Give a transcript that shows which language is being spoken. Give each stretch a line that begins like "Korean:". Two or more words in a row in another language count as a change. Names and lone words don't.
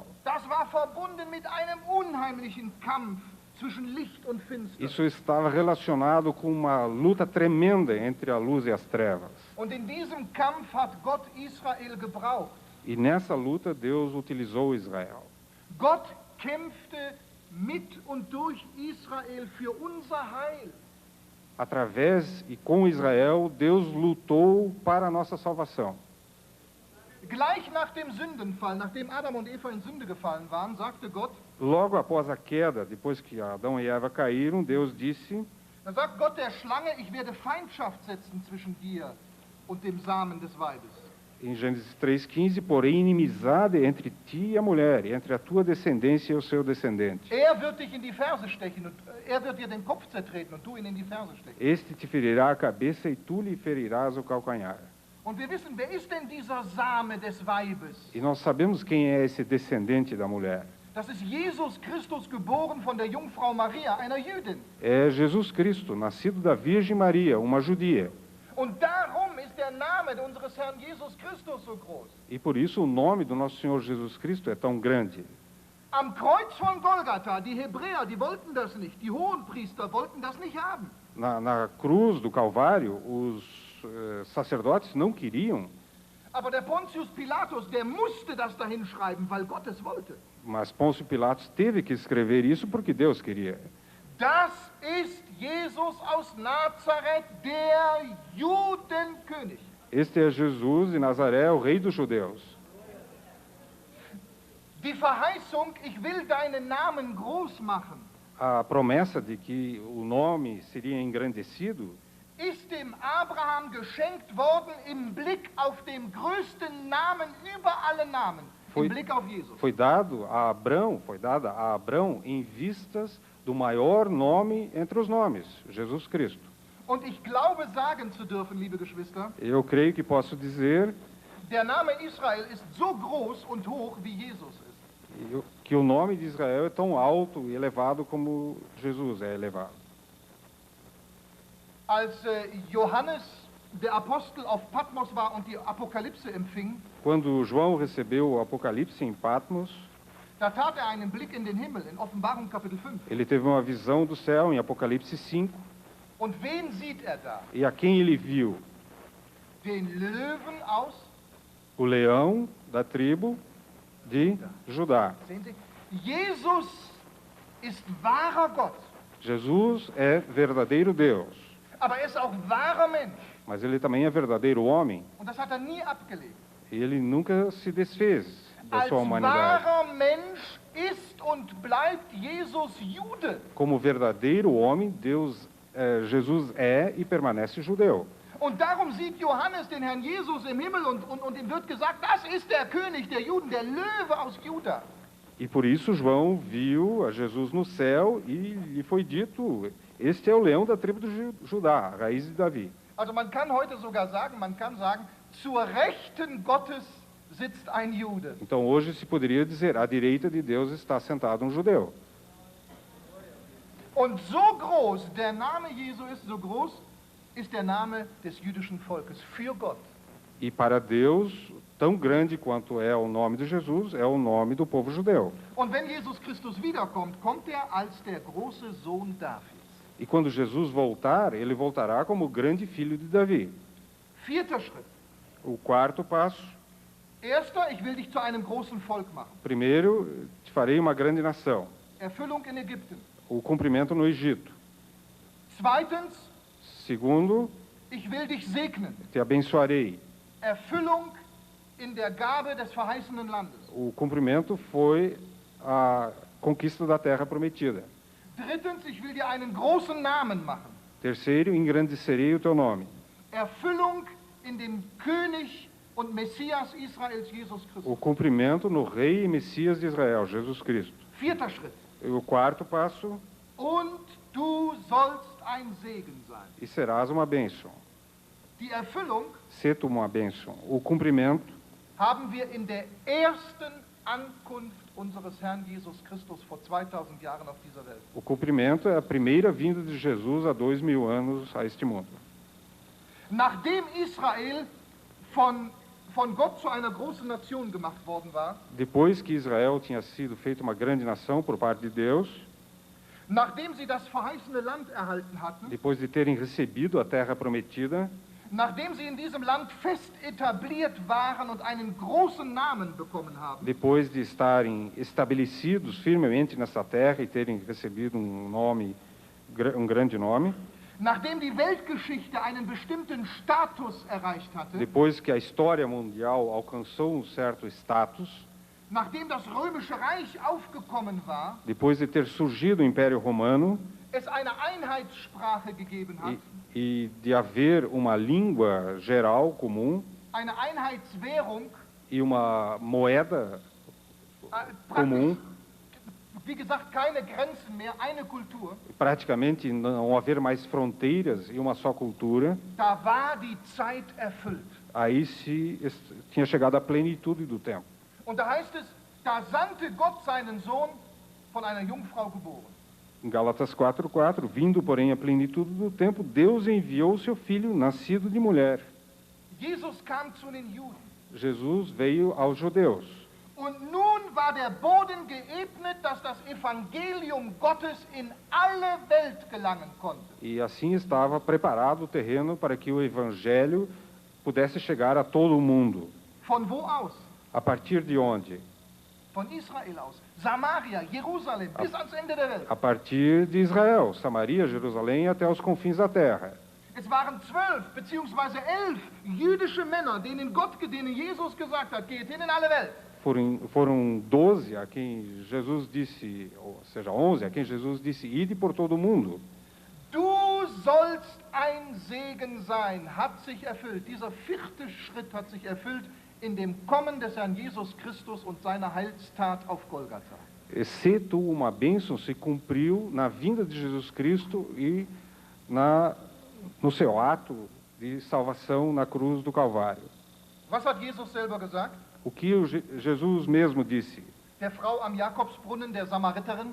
German: Das war verbunden mit einem unheimlichen Kampf zwischen Licht und Finster.
Portuguese: Isso estava relacionado com uma luta tremenda entre a luz e as trevas.
German: Und in diesem Kampf hat Gott Israel gebraucht.
Portuguese: E nessa luta Deus utilizou Israel.
German: Gott kämpfte mit und durch Israel für unser Heil.
Portuguese: Através e com Israel, Deus lutou para a nossa salvação.
German: Gleich nach dem Sündenfall, nachdem Adam und Eva in Sünde gefallen waren, sagte Gott,
Portuguese: Logo após a queda, depois que Adão e Eva caíram, Deus disse,
German: dann sagt Gott der Schlange, ich werde Feindschaft setzen zwischen dir und dem Samen des Weibes.
Portuguese: Em Gênesis 3,15, porém inimizade entre ti e a mulher, entre a tua descendência e o seu descendente.
German: Er wird dich in die Ferse stechen und er wird dir den Kopf zertreten und du ihn in die Ferse stechen.
Portuguese: Este te ferirá a cabeça e tu lhe ferirás o calcanhar.
German: Und wir wissen, wer ist denn dieser Same des Weibes?
Portuguese: E nós sabemos quem é esse descendente da mulher.
German: Das ist Jesus Christus, geboren von der Jungfrau Maria, einer Jüdin.
Portuguese: É Jesus Cristo, nascido da Virgem Maria, uma judia.
German: Und darum ist der Name unseres Herrn Jesus Christus so groß.
Portuguese: E por isso o nome do nosso Senhor Jesus Cristo é tão grande.
German: Am Kreuz von Golgatha, die Hebräer, die wollten das nicht, die Hohenpriester wollten das nicht haben.
Portuguese: Na cruz do Calvário, os sacerdotes não queriam,
German: Aber der Pontius Pilatus, der musste das dahin schreiben, weil Gott es wollte.
Portuguese: mas Pôncio Pilatos teve que escrever isso porque Deus queria.
German: Das ist Jesus aus Nazareth, der Judenkönig.
Portuguese: Este é Jesus de Nazaré, o rei dos judeus.
German: Die Verheißung, ich will deinen Namen groß machen,
Portuguese: A promessa de que o nome seria engrandecido
German: ist dem Abraham geschenkt worden im Blick auf den größten Namen über alle Namen, im Blick auf Jesus.
Portuguese: foi dada a Abrão em vistas do maior nome entre os nomes, Jesus Cristo.
German: Und ich glaube sagen zu dürfen, liebe Geschwister,
Portuguese: Eu creio que posso dizer
German: der Name Israel ist so groß und hoch, wie Jesus ist.
Portuguese: que o nome de Israel é tão alto e elevado como Jesus é elevado.
German: Als Johannes, der Apostel, auf Patmos war und die Apokalypse empfing,
Portuguese: Quando João recebeu o Apocalipse em Patmos,
German: da tat er einen Blick in den Himmel, in Offenbarung Kapitel 5.
Portuguese: ele teve uma visão do céu em Apocalipse 5,
German: Und wen sieht er da?
Portuguese: e a quem ele viu?
German: Den Löwen aus,
Portuguese: O leão da tribo de Judá.
German: sehen Sie, Jesus ist wahrer Gott,
Portuguese: Jesus é verdadeiro Deus,
German: aber er ist auch wahrer Mensch.
Portuguese: mas ele também é verdadeiro homem.
German: Und das hat er nie abgelegt.
Portuguese: E ele nunca se desfez da
German: Als
Portuguese: sua humanidade.
German: wahrer Mensch ist und bleibt Jesus Jude.
Portuguese: Como verdadeiro homem, Jesus é e permanece judeu.
German: Und darum sieht Johannes den Herrn Jesus im Himmel und ihm wird gesagt, das ist der König der Juden, der Löwe aus Juda.
Portuguese: E por isso João viu a Jesus no céu e lhe foi dito, este é o leão da tribo de Judá, a raiz de Davi.
German: Also man kann heute sogar sagen, zur Rechten Gottes sitzt ein Jude.
Portuguese: Então hoje se poderia dizer, à direita de Deus está sentado um judeu.
German: Und so groß der Name Jesu ist, so groß ist der Name des jüdischen Volkes für Gott.
Portuguese: E para Deus, tão grande quanto é o nome de Jesus, é o nome do povo judeu.
German: Und wenn Jesus Christus wiederkommt, kommt er als der große Sohn Davids.
Portuguese: E quando Jesus voltar, ele voltará como o grande filho de Davi.
German: Vierter Schritt.
Portuguese: O quarto passo,
German: Erster, ich will dich zu einem großen Volk machen.
Portuguese: primeiro, te farei uma grande nação.
German: Erfüllung in Ägypten.
Portuguese: O cumprimento no Egito.
German: Zweitens,
Portuguese: Segundo,
German: ich will dich segnen.
Portuguese: te abençoarei.
German: Erfüllung in der Gabe des verheißenen Landes.
Portuguese: O cumprimento foi a conquista da terra prometida.
German: Drittens, ich will dir einen großen Namen machen.
Portuguese: Terceiro, engrandecerei o teu nome.
German: Erfüllung in dem König und Messias Israels, Jesus
Portuguese: O
German: Christus.
Portuguese: cumprimento no Rei e Messias de Israel, Jesus Cristo.
German: Vierter Schritt.
Portuguese: E o quarto passo,
German: Und du sollst ein Segen sein.
Portuguese: e serás uma bênção.
German: Die Erfüllung
Portuguese: Sê tu uma bênção. O cumprimento
German: haben wir in der ersten Ankunft unseres Herrn Jesus Christus vor 2000 Jahren auf dieser Welt.
Portuguese: O cumprimento é a primeira vinda de Jesus há 2000 anos a este mundo.
German: Nachdem Israel von Gott zu einer großen Nation gemacht worden war,
Portuguese: Depois que Israel tinha sido feita uma grande nação por parte de Deus,
German: nachdem sie das verheißene Land erhalten hatten,
Portuguese: depois de terem recebido a terra prometida,
German: nachdem sie in diesem Land fest etabliert waren und einen großen Namen bekommen haben,
Portuguese: depois de estarem estabelecidos firmemente nessa terra e terem recebido um grande nome,
German: nachdem die Weltgeschichte einen bestimmten Status erreicht hatte,
Portuguese: depois que a história mundial alcançou um certo status,
German: nachdem das römische Reich aufgekommen war,
Portuguese: depois de ter surgido o Império Romano
German: es eine Einheitssprache gegeben hat,
Portuguese: e de haver uma língua geral comum,
German: eine Einheitswährung,
Portuguese: e uma moeda comum,
German: wie gesagt, keine Grenzen mehr, eine Kultur.
Portuguese: praticamente não haver mais fronteiras e uma só cultura,
German: Da war die Zeit erfüllt.
Portuguese: aí tinha chegado a plenitude do tempo.
German: Und da heißt es, da sandte Gott seinen Sohn von einer Jungfrau geboren.
Portuguese: Em Gálatas 4:4, vindo, porém, a plenitude do tempo, Deus enviou o seu filho, nascido de mulher.
German: Jesus kam zu den Juden.
Portuguese: Jesus veio aos judeus.
German: Und nun war der Boden geebnet, dass das Evangelium Gottes in alle Welt gelangen konnte.
Portuguese: E assim estava preparado o terreno para que o evangelho pudesse chegar a todo o mundo.
German: Von wo aus?
Portuguese: A partir de onde?
German: Von Israel aus. Samaria, Jerusalem, bis ans Ende der Welt.
Portuguese: A partir de Israel, Samaria, Jerusalém, até os confins da terra.
German: Es waren 12 beziehungsweise 11 jüdische Männer, denen Jesus gesagt hat, geht hin in alle Welt.
Portuguese: Foram 12 a quem Jesus disse, ou seja, 11 a quem Jesus disse, ide por todo o mundo.
German: Du sollst ein Segen sein, hat sich erfüllt. Dieser 4. Schritt hat sich erfüllt in dem Kommen des Herrn Jesus Christus und seiner Heilstat auf Golgatha.
Portuguese: Se tu uma bênção se cumpriu na vinda de Jesus Cristo e no seu ato de salvação na cruz do Calvário.
German: Was hat Jesus selber gesagt?
Portuguese: O que Jesus mesmo disse?
German: Der Frau am Jakobsbrunnen, der Samariterin,